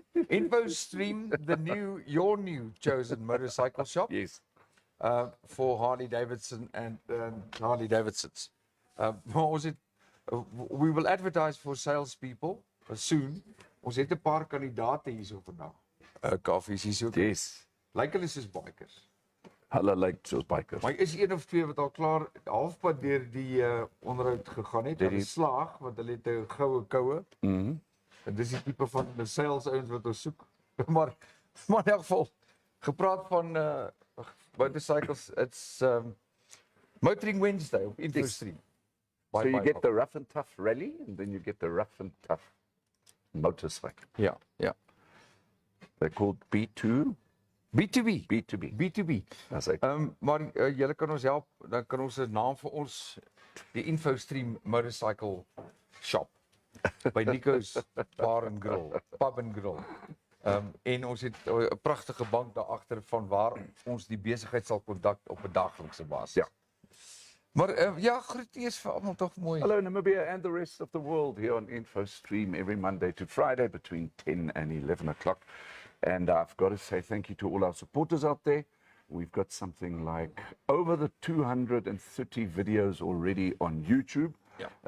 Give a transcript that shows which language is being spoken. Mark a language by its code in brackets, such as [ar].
[en] Infostream, your new chosen motorcycle shop. Yes. For Harley Davidson and Harley Davidsons. What was it? We will advertise for salespeople soon. [af] Ons het 'n paar kandidate hierso vandag. Kaufeee is hier. [en] Yes. [af] Lyk hulle soos bikers. Hulle lyk soos bikers. Maar is een of twee wat al klaar halfpad deur die onderhoud gegaan het. Hulle slaag want hulle het 'n goue koue. En dis die tipe van die sales ouens wat ons soek. maar in elk geval gepraat van motorcycles, [en] it's Motoring Wednesday [af] op Infostream. [en] So you get the rough and tough rally, and then you get the rough and tough motorcycle. [af] Ja. [en] They're called B2B. That's it. [af] Maar julle kan ons help, dan kan ons 'n naam vir ons, die Infostream Motorcycle Shop by Nico's Bar and Grill, Pub and Grill. En ons het 'n pragtige bank daar agter van waar ons die besigheid sal kontak op 'n daaglikse basis. Ja. Maar ja, groetjies vir almal tog mooi. [en] Hello Namibia and the rest of the world here on Infostream every Monday to Friday between 10 and 11 o'clock. And I've got to say thank you to all our supporters out there. We've got something like over the 230 videos already on YouTube. Yeah.